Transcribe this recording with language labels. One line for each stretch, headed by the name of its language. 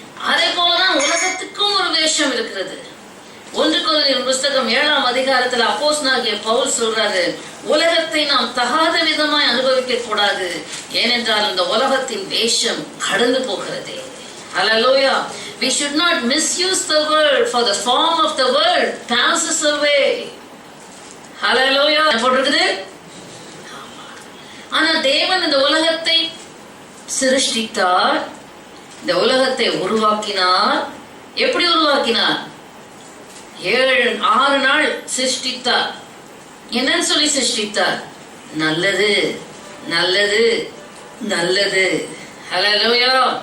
Tamil: அதே போலதான் உலகத்துக்கும் ஒரு வேஷம் இருக்கிறது. 1 கொரிந்தியர் புஸ்தகம் 7ஆம் அதிகாரத்துல அப்போஸ்தலனாகிய பவுல் சொல்றாரு, உலகத்தை நாம் தகாத விதமாய் அனுபவிக்க கூடாது, ஏனென்றால் இந்த உலகத்தின் வேஷம் கடந்து போகிறது. Hallelujah.
English: We should not misuse the world, for the form of the world passes away.
Tamil: Hallelujah. போட்டிருக்குது. ஆனா தேவன் இந்த உலகத்தை சிருஷ்டித்தார், இந்த உலகத்தை உருவாக்கினார். எப்படி உருவாக்கினார்? 6 நாள் சிருஷ்டித்தார். என்னன்னு சொல்லி சிருஷ்டித்தார்? நல்லது, நல்லது, நல்லது. ஹல்லேலூயா.